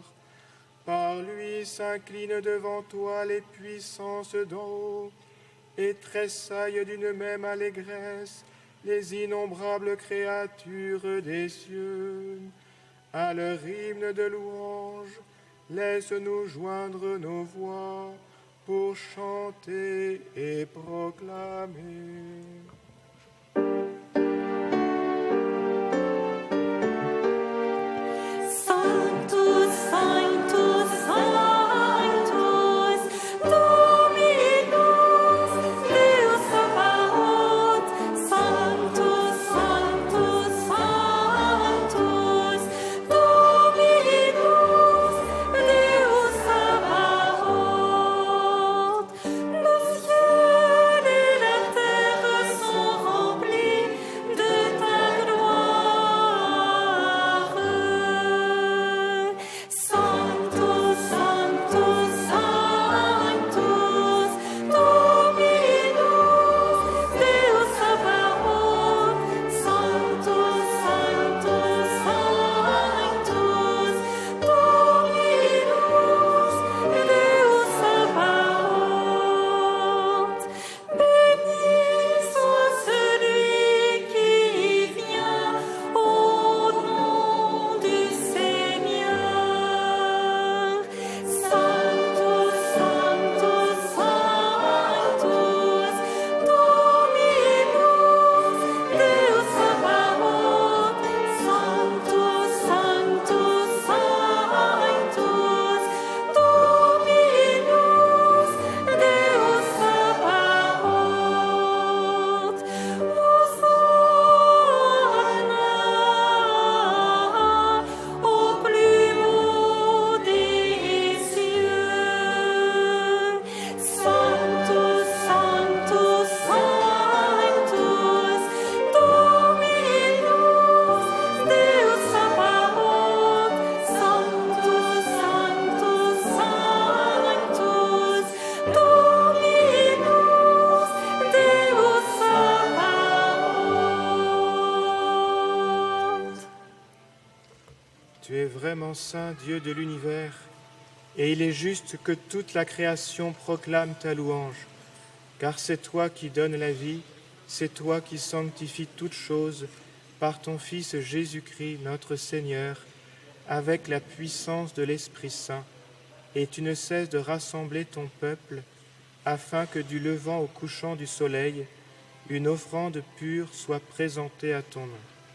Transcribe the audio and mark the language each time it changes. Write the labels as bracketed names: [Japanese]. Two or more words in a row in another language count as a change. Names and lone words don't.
[French] Par lui s'inclinent devant toi les puissances d'en haut, et tressaillent d'une même allégresse les innombrables créatures des cieux. À leur hymne de louange, laisse-nous joindre nos voix pour chanter et proclamer. [Latin] Sanctus, Sanctus, Sanctus, Dominus, Deus Sabaoth. Sanctus, Sanctus, Sanctus, Dominus, Deus Sabaoth. [French] Le ciel et la terre sont remplis de ta gloire. [Latin] Sanctus, Sanctus, Sanctus, Dominus, Deus Sabaoth. Sanctus, Sanctus, Sanctus, Dominus, Deus Sabaoth. [French] Béni soit celui qui vient au nom du Seigneur. [Latin] Sanctus, Sanctus, Sanctus, Dominus, Deus Sabaoth. Sanctus, Sanctus, Sanctus, Dominus, Deus Sabaoth. [French] Hosanna au plus haut des cieux. [Latin] Sanctus, Sanctus, Sanctus, Dominus, Deus Sabaoth. Sanctus, Sanctus, Sanctus, Dominus, Deus Sabaoth. [French] Tu es vraiment saint, Dieu de l'univers, et il est juste que toute la création proclame ta louange, car c'est toi qui donnes la vie, c'est toi qui sanctifies toutes choses par ton Fils Jésus-Christ, notre Seigneur, avec la puissance de l'Esprit Saint, et tu ne cesses de rassembler ton peuple, afin que du levant au couchant du soleil, une offrande pure soit présentée à ton nom.